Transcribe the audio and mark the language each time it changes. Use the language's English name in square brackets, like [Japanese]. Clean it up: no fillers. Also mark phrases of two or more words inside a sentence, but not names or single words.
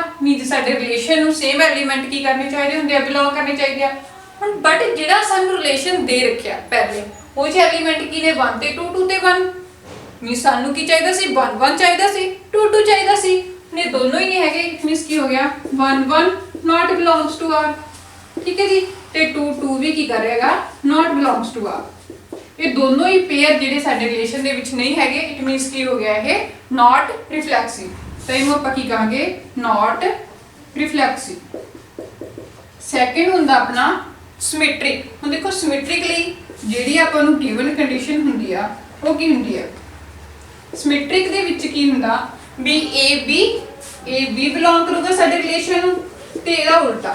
[Punjabi] ਮੀਨਸ ਸਾਡੇ ਰਿਲੇਸ਼ਨ ਨੂੰ [English] same element [Punjabi] ਕੀ ਕਰਨੇ ਚਾਹੀਦੇ ਹੁੰਦੇ ਆ, ਬਿਲੋਂਗ ਕਰਨੇ ਚਾਹੀਦੇ ਆ। ਹੁਣ ਬਟ ਜਿਹੜਾ ਸਾਨੂੰ ਰਿਲੇਸ਼ਨ ਦੇ ਰੱਖਿਆ ਪਹਿਲੇ, ਉਹ ਚ ਐਲੀਮੈਂਟ ਕੀ ਨੇ 1 ਤੇ 2, 2 ਤੇ 1। ਮੀਨਸ ਸਾਨੂੰ ਕੀ ਚਾਹੀਦਾ ਸੀ, 1 1 ਚਾਹੀਦਾ ਸੀ, 2 2 ਚਾਹੀਦਾ ਸੀ। ਨੇ ਦੋਨੋਂ ਹੀ ਨਹੀਂ ਹੈਗੇ। ਮੀਨਸ ਕੀ ਹੋ ਗਿਆ 1 1 [English] not belongs to r। [Punjabi] ਠੀਕ ਹੈ ਜੀ, ਤੇ 2 2 ਵੀ ਕੀ ਕਰ ਰਿਹਾਗਾ, [English] not belongs to r। [Punjabi] ਇਹ ਦੋਨੋਂ ਹੀ ਪੇਅਰ ਜਿਹੜੇ ਸਾਡੇ ਰਿਲੇਸ਼ਨ ਦੇ ਵਿੱਚ ਨਹੀਂ ਹੈਗੇ। [English] it means [Punjabi] ਕੀ ਹੋ ਗਿਆ ਇਹ [English] not reflexive। [Punjabi] ਤਾਂ ਇਹਨੂੰ ਆਪਾਂ ਕੀ ਕਹਾਂਗੇ, [English] not reflexive। [Punjabi] ਸੈਕਿੰਡ ਹੁੰਦਾ ਆਪਣਾ ਸਿਮੈਟ੍ਰਿਕ। ਹੁਣ ਦੇਖੋ ਸਿਮੈਟ੍ਰਿਕ ਲਈ ਜਿਹੜੀ ਆਪਾਂ ਨੂੰ [English] given condition [Punjabi] ਹੁੰਦੀ ਆ ਉਹ ਕੀ ਹੁੰਦੀ ਹੈ, ਸਿਮੈਟ੍ਰਿਕ ਦੇ ਵਿੱਚ ਕੀ ਹੁੰਦਾ ਵੀ a b ਬਿਲੋਂਗ ਕਰੂਗਾ ਸਾਡੇ ਰਿਲੇਸ਼ਨ ਨੂੰ, ਤੇ ਇਹਦਾ ਉਲਟਾ।